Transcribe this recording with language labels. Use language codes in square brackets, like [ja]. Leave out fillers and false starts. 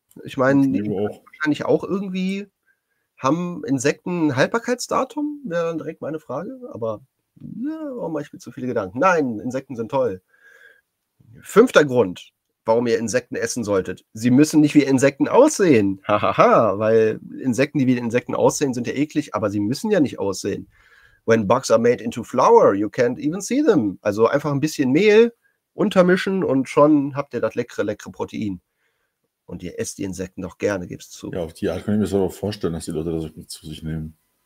[de] Ich meine, die wahrscheinlich auch irgendwie haben Insekten ein Haltbarkeitsdatum, wäre dann direkt meine Frage. Aber ja, warum mache ich mir zu viele Gedanken? Nein, Insekten sind toll. 5. Grund, warum ihr Insekten essen solltet. Sie müssen nicht wie Insekten aussehen. Hahaha, weil Insekten, die wie Insekten aussehen, sind ja eklig, aber sie müssen ja nicht aussehen. [en] When bugs are made into flour, you can't even see them. [de] Also einfach ein bisschen Mehl untermischen und schon habt ihr das leckere, leckere Protein. Und ihr esst die Insekten doch gerne, gibt's zu. Ja, auf die Art kann ich mir sogar vorstellen, dass die Leute das zu sich nehmen.